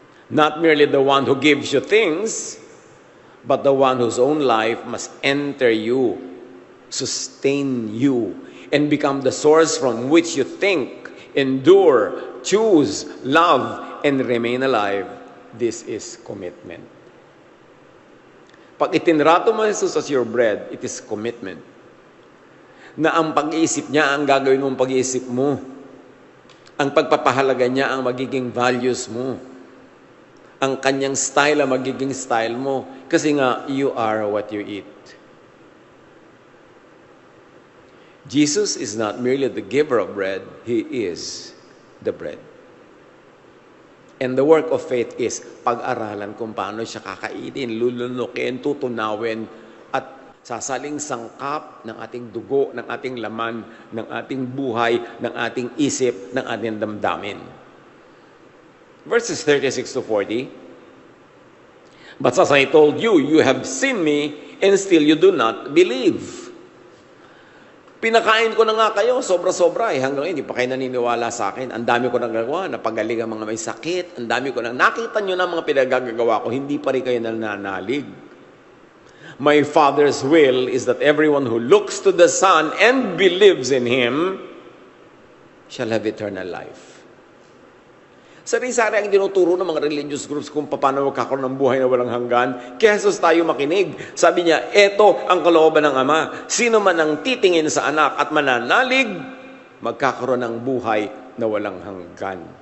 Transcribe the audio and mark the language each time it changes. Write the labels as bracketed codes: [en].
[en] Not merely the one who gives you things, but the one whose own life must enter you, sustain you, and become the source from which you think, endure, choose, love, and remain alive. This is commitment. [tl] Pag itinrato mo [en] Jesus as your bread, it is commitment. [tl] Na ang pag-iisip niya ang gagawin mong pag-iisip mo. Ang pagpapahalaga niya ang magiging values mo. Ang kanyang style ang magiging style mo. Kasi nga, [en] you are what you eat. Jesus is not merely the giver of bread, He is the bread. And the work of faith is [tl] pag-aralan kung paano siya kakainin, lulunukin, tutunawin, at sasaling sangkap ng ating dugo, ng ating laman, ng ating buhay, ng ating isip, ng ating damdamin. [en] Verses 36 to 40, But as I told you, you have seen me, and still you do not believe. [tl] Pinakain ko na nga kayo, sobra-sobra hanggang ngayon, hindi pa kayo naniniwala sa akin. Ang dami ko nang gagawa, napagaling ang mga may sakit, ang dami ko nang nakita nyo na mga pinagagawa ko, hindi pa rin kayo nananalig. [en] My Father's will is that everyone who looks to the Son and believes in Him shall have eternal life. [tl] Sari-sari ang tinuturo ng mga religious groups kung paano magkakaroon ng buhay na walang hanggan. Kaya Jesus tayo makinig. Sabi niya, eto ang kalooban ng Ama. Sino man ang titingin sa anak at mananalig, magkakaroon ng buhay na walang hanggan.